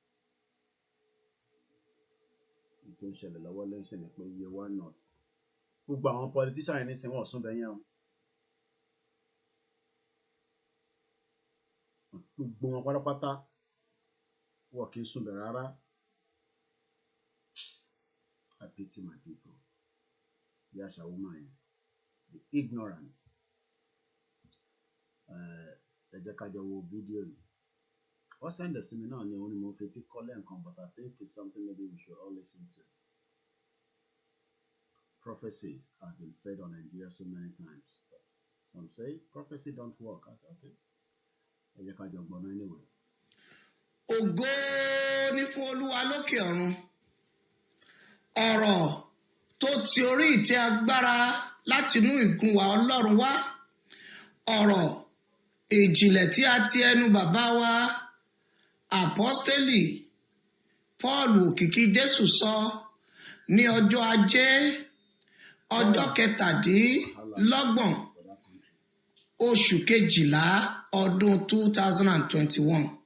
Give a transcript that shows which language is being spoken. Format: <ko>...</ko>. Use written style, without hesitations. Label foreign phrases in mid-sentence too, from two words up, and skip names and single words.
<yo>Ètò ìṣẹ̀lẹ̀ lọ́wọ́ lẹ́sìn ni pé iye</yo> <en>one not</en> <yo>gbogbo àwọn politician yẹn nísìnyí wọ́n sún bẹ́yẹn o. Gbogbo wọn pátápátá wọ́n kì í sún bẹ̀ rárá.</yo> <en>I pity my people.</en> <yo>Bí àṣà woman yẹn</yo> <en>the ignorant.</en> <yo>Ẹ jẹ́ ká jọ wo fídíò yìí. Wọ́n sẹ́ndẹ̀ sí mi náà ní òun ni mo fetí kọ́ lẹ́ǹkan</yo> <en>but I think it's something maybe we should all listen to. Prophecies has been said on Nigeria so many times but some say prophecy don't work. I say okay.</en> <yo>Ẹ jẹ́ ká jọ gbọ́n náà anyway. Ògo ni fún Olúwa lókè ọ̀run. Ọ̀rọ̀ tó ti orí ìtẹ́ agbára látinú ìgúnwà Ọlọ́run wá. Ọ̀rọ̀ ìjìnlẹ̀ tí a ti ẹnu bàbá wa Àpọ́stélì Paul òkìkí Jésù sọ ní ọjọ́ Ajé ọjọ́ 17 oṣù kejìlá ọdún 2021.</yo>